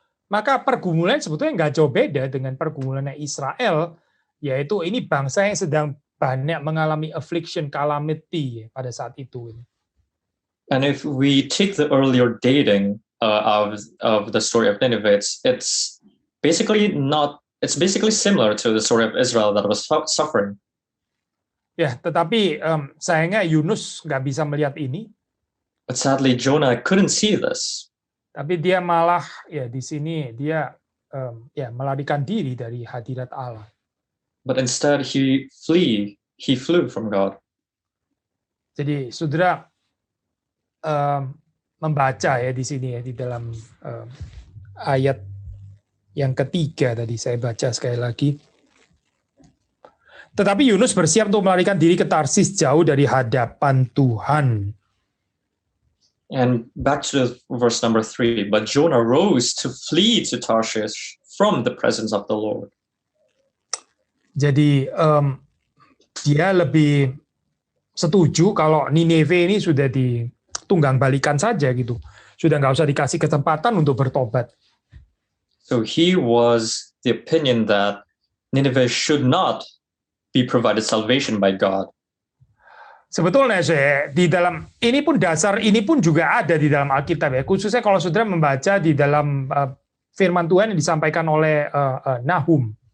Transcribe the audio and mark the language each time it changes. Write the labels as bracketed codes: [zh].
[id] Maka pergumulan sebetulnya nggak jauh beda dengan pergumulannya Israel, yaitu ini bangsa yang sedang banyak mengalami [en] affliction, calamity [id] ya, pada saat itu. [en] And if we take the earlier dating of the story of Nineveh, it's basically similar to the story of Israel that was suffering. [id] Ya, tetapi sayangnya Yunus nggak bisa melihat ini. [en] But sadly, Jonah couldn't see this. [id] Tapi dia malah ya di sini dia melarikan diri dari hadirat Allah. [en] But instead he flew from God. [id] Jadi saudara membaca ya di sini ya di dalam ayat yang ketiga tadi saya baca sekali lagi. Tetapi Yunus bersiap untuk melarikan diri ke Tarsis jauh dari hadapan Tuhan. [en] And back to verse number 3, but Jonah rose to flee to Tarshish from the presence of the Lord. [id] Jadi dia lebih setuju kalau Nineveh ini sudah ditunggang balikan saja gitu. Sudah nggak usah dikasih kesempatan untuk bertobat. [en] So he was the opinion that Nineveh should not be provided salvation by God. [id] Sebetulnya di dalam ini pun juga ada di dalam Alkitab ya, khususnya kalau saudara membaca di dalam firman Tuhan yang disampaikan oleh Nahum.